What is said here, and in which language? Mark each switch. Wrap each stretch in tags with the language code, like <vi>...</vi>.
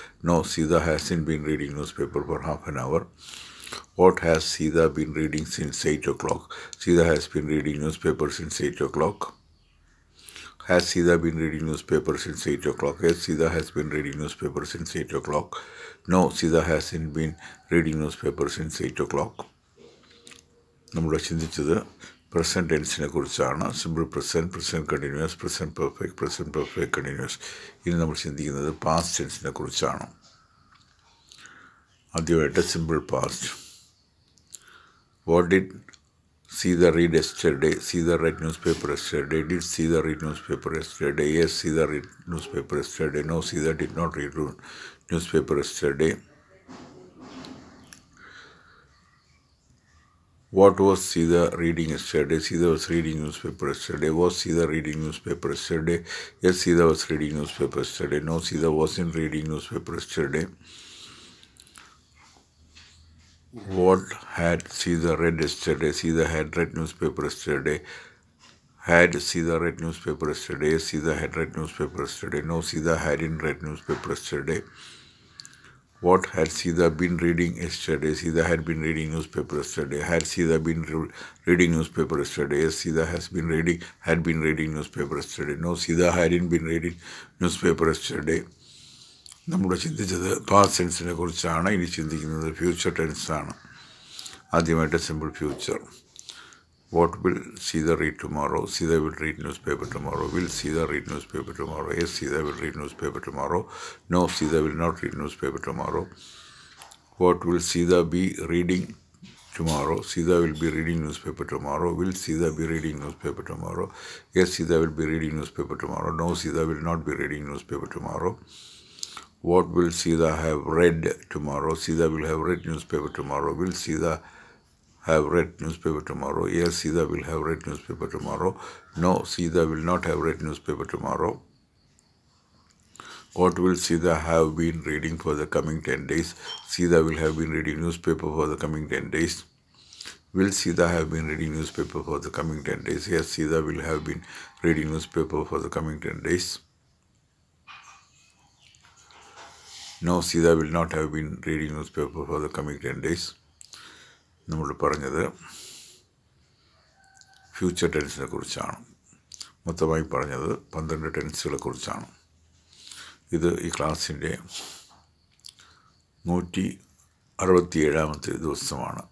<en>No, Sida hasn't been reading newspaper for half an hour. What has Sida been reading since 8 o'clock? Sida has been reading newspaper since 8 o'clock. Has Sida been reading newspaper since 8 o'clock? Yes, Sida has been reading newspaper since 8 o'clock. No, Sida hasn't been reading newspaper since 8 o'clock.</en> <ml>നമ്മൾ ചിന്തിച്ചത് present ടെൻസിനെ കുറിച്ചാണ്. Simple present, present continuous, present perfect continuous. ഇനി നമ്മൾ ചിന്തിക്കുന്നത് past ടെൻസിനെ കുറിച്ചാണ്. ആദ്യമായിട്ട് simple past.</ml> <en>What did Sida read yesterday? Sida read newspaper yesterday. Did Sida read newspaper yesterday? Yes, Sida read newspaper yesterday. No, Sida did not read newspaper yesterday. What was Sida reading yesterday? Sida was reading newspaper yesterday. Was Sida reading newspaper yesterday? Yes, Sida was reading newspaper yesterday. No, Sida wasn't reading newspaper yesterday. What had Sida read yesterday? Sida had read newspaper yesterday. Had Sida read newspaper yesterday? Yes, Sida had read newspaper yesterday. No, Sida hadn't read newspaper yesterday. What had Sida been reading yesterday? Sida had been reading newspaper yesterday. Had Sida been reading newspaper yesterday? Yes, Sida had been reading newspaper yesterday. No, Sida hadn't been reading newspaper yesterday.</en> <ml>നമ്മൾ ചിന്തിച്ചത് past ടെൻസിനെ കുറിച്ചാണ്. ഇനി ചിന്തിക്കുന്നത് future ടെൻസാണ്. ആദ്യമായിട്ട് simple future.</ml> <en>What will Sita read tomorrow? Sita will read newspaper tomorrow. Will Sita read newspaper tomorrow? Yes, Sita will read newspaper tomorrow. No, Sita will not read newspaper tomorrow. What will Sita be reading tomorrow? Sida will be reading newspaper tomorrow. Will Sida be reading newspaper tomorrow? Yes, Sida will be reading newspaper tomorrow. No, Sida will not be reading newspaper tomorrow. What will Sida have read tomorrow? Sida will have read newspaper tomorrow. Will Sida have read newspaper tomorrow? Yes, Sida will have read newspaper tomorrow. No, Sida will not have read newspaper tomorrow. What will Sida have been reading for the coming 10 days? Sida will have been reading newspaper for the coming 10 days. Will Sida have been reading newspaper for the coming 10 days? Yes, Sida will have been reading newspaper for the coming 10 days. No, Sida will not have been reading newspaper for the coming 10 days.</en> <ml>നമ്മൾ പറഞ്ഞത് future ടെൻസിനെ കുറിച്ചാണ്. മൊത്തമായി പറഞ്ഞത് 12 ടെൻസുകളെ കുറിച്ചാണ്. ഇത് ഈ ക്ലാസ്സിൻ്റെ 167-ാമത്തെ ദിവസമാണ്.</ml>